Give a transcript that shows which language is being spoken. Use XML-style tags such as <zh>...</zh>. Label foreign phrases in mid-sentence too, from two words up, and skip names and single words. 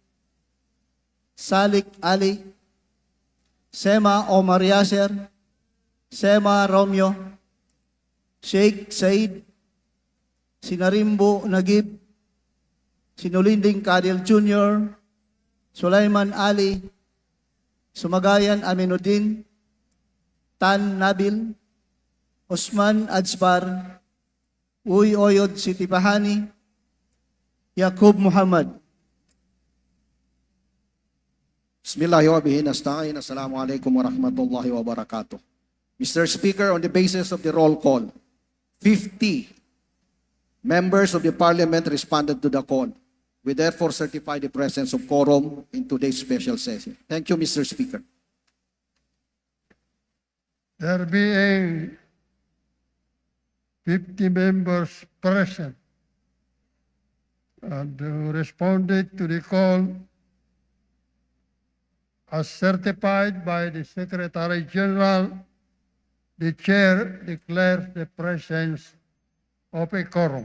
<en>Salik Ali, Sema Omar Yasser, Sema Romeo, Sheikh Said, Sinarimbo Nagib, Sinulinding Kadil Jr., Sulaiman Ali, Sumagayan Aminuddin, Tan Nabil, Osman Ajbar, Uy Oyod Sitipahani, Yakub Muhammad.</en> <ar>بسم الله الرحمن الرحيم. نستعين. السلام عليكم ورحمة الله وبركاته.</ar> <en>Mr. Speaker, on the basis of the roll call, 50 members of the Parliament responded to the call. We therefore certify the presence of quorum in today's special session. Thank you, Mr. Speaker. There being 50 members present and who responded to the call as certified by the Secretary General, the Chair declares the presence of a quorum.</en>